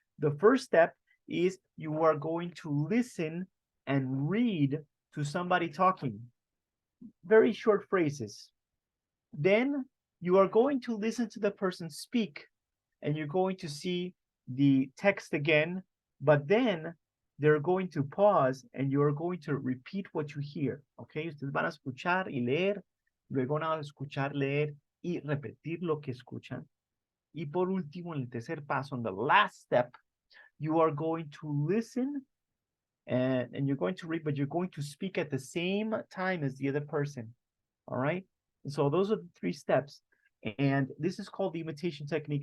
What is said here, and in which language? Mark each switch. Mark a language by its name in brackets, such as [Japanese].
[English] The first step is you are going to listen and read to somebody talking. Very short phrases. Then you are going to listen to the person speak, and you're going to see the text again, but then they're going to pause and you're going to repeat what you hear. [Spanish] Okay, ustedes van a escuchar y leer, luego van a escuchar, leer y repetir lo que escuchan. Y por último, en el tercer paso, [English] on the last step, you are going to listen and you're going to read, but you're going to speak at the same time as the other person. All right, and so those are the 3 steps. And this is called the imitation technique.